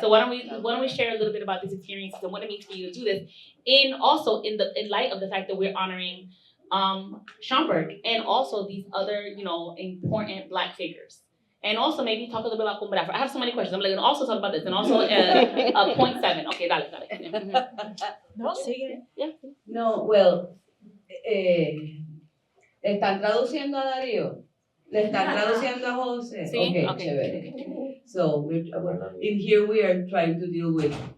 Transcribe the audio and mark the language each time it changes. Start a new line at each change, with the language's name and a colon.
English: So why don't we share a little bit about these experiences and what it means for you to do this, in light of the fact that we're honoring Schomburg and also these other important Black figures. And also maybe talk a little bit about Cumbre. I have so many questions. I'm going to also talk about this. And also point 7.
Spanish: Okay, dale. No, sigue.
English: Yeah.
Spanish: No, well, ¿están traduciendo a Darío? ¿Le están traduciendo a José? Sí, okay. Chévere.
English: So in here we are trying to deal with